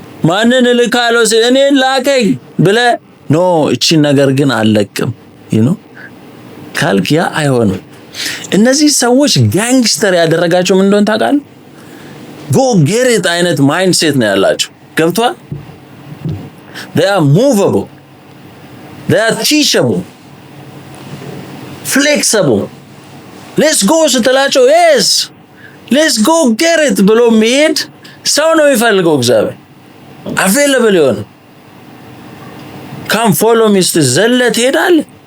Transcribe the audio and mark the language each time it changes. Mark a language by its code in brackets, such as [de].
[am] ማንን ልካለው እኔን ላከኝ ብለህ ኖ እቺን ነገር ግን አልለቅም ካልክ ያ አይሆንም። እነዚህ ሰዎች ጋንግስተር ያደረጋቸው ምን እንደሆነ ታውቃለህ? [en] ጎ ጌት ኢት [am] አይነት ማይንድሴት ነው ያላቸው። ገብቷል? [en] they are movable, they are teachable, flexible. let's go ስትላቸው yes let's go get it [am] ብሎ መሄድ ሰው ነው የሚፈልገው እግዚአብሔር። [en] available የሆነ come follow me [am] ዘለ ትሄዳለህ።